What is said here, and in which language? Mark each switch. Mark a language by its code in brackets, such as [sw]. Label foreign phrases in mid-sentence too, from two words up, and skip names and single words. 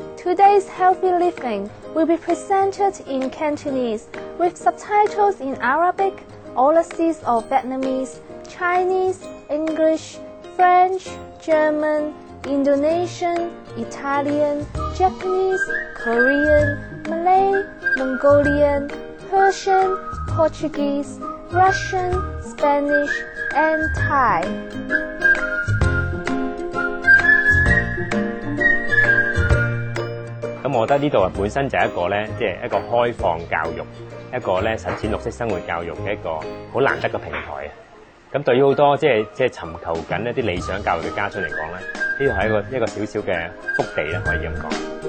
[en] Today's healthy living will be presented in Cantonese with subtitles in Arabic, Aussies of Vietnamese, Chinese, English, French, German, Indonesian, Italian, Japanese, Korean, Malay, Mongolian, Persian, Portuguese, Russian, Spanish, and Thai. [yue] 咁我覺得呢度本身就係一個咧，即係一個開放教育，一個咧實踐綠色生活教育嘅一個好難得嘅平台啊！咁對於好多即係尋求緊一啲理想教育嘅家長嚟講咧，呢度係一個小小嘅福地啦，可以咁講。